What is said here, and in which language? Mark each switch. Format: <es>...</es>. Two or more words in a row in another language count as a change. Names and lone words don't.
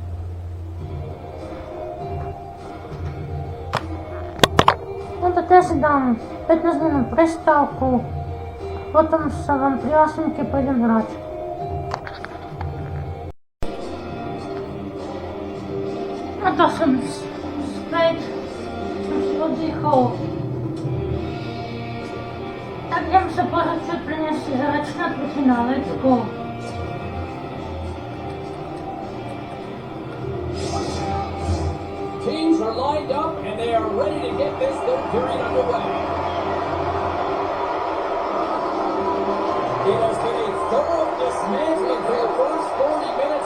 <sk>Teraz si dám 15 minút prestávku, potom sa vám prihlásim, keď pôjdem hrať. A to som späť, som si oddychol. Tak idem sa pozrieť, čo prinesie začína finále,</sk> <en>let's go. Teams are lined up and they are ready to get this third period underway. It has been a thorough dismantling for the first 40 minutes.</en>